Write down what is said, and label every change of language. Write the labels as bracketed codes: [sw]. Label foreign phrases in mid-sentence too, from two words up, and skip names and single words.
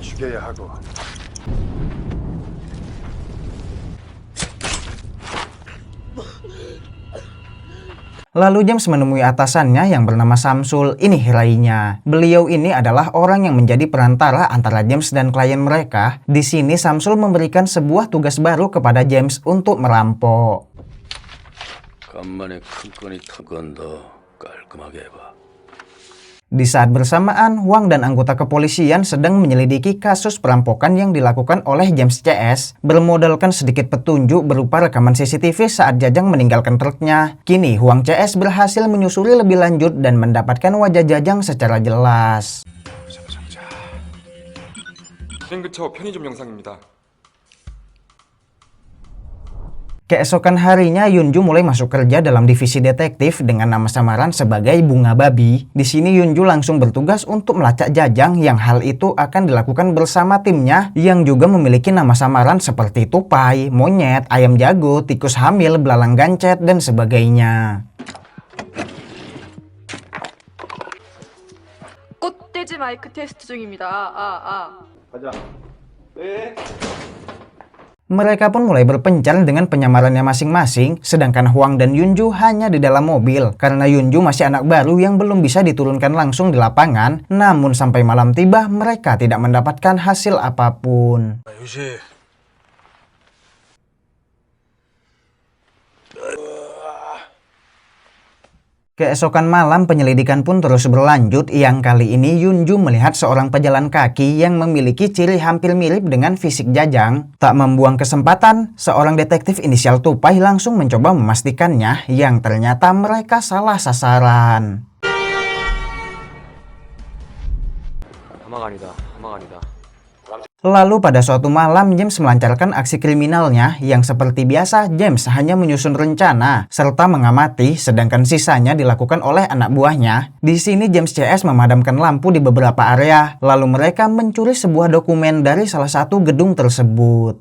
[id] Lalu James menemui atasannya yang bernama Samsul, ini rainya. Beliau ini adalah orang yang menjadi perantara antara James dan klien mereka. Di sini Samsul memberikan sebuah tugas baru kepada James untuk merampok. [ko] 간만에 큰 건이 건 더 깔끔하게 해봐. [id] Di saat bersamaan, Hwang dan anggota kepolisian sedang menyelidiki kasus perampokan yang dilakukan oleh James CS, bermodalkan sedikit petunjuk berupa rekaman CCTV saat Jajang meninggalkan truknya. Kini, Hwang CS berhasil menyusuri lebih lanjut dan mendapatkan wajah Jajang secara jelas. [ko] 비행 근처 편의점 영상입니다. [id] Keesokan harinya Yunju mulai masuk kerja dalam divisi detektif dengan nama samaran sebagai Bunga Babi. Di sini Yunju langsung bertugas untuk melacak Jajang yang hal itu akan dilakukan bersama timnya yang juga memiliki nama samaran seperti tupai, monyet, ayam jago, tikus hamil, belalang gancet, dan sebagainya. [ko] 꽃돼지 마이크 테스트 중입니다. 가자. 네. [id] Mereka pun mulai berpencar dengan penyamarannya masing-masing, sedangkan Hwang dan Yunju hanya di dalam mobil karena Yunju masih anak baru yang belum bisa diturunkan langsung di lapangan. Namun sampai malam tiba mereka tidak mendapatkan hasil apapun. [ko] 유시. [id] Keesokan malam penyelidikan pun terus berlanjut yang kali ini Yunju melihat seorang pejalan kaki yang memiliki ciri hampir mirip dengan fisik Jajang. Tak membuang kesempatan, seorang detektif inisial Tupai langsung mencoba memastikannya yang ternyata mereka salah sasaran. [ko] 하마가 아니다. 하마가 아니다. [id] Lalu pada suatu malam James melancarkan aksi kriminalnya yang seperti biasa James hanya menyusun rencana serta mengamati sedangkan sisanya dilakukan oleh anak buahnya. Di sini James CS memadamkan lampu di beberapa area lalu mereka mencuri sebuah dokumen dari salah satu gedung tersebut.